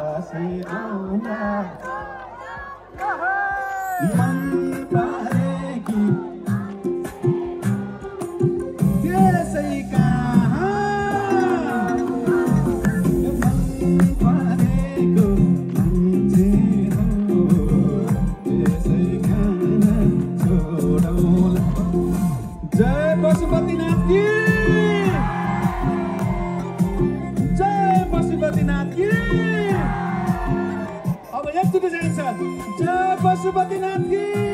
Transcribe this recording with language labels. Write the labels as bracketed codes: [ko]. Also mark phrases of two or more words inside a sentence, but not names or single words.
[ne] दसैँ आउँला मन परेकी त्यसै कहाँ मन परेको मान्छे हो त्यसै कहाँ छोडौला। जय पशुपतिनाथ की जय पशुपतिनाथ की। अब एकचोटि जान्छ जय पशुपतिनाथ की।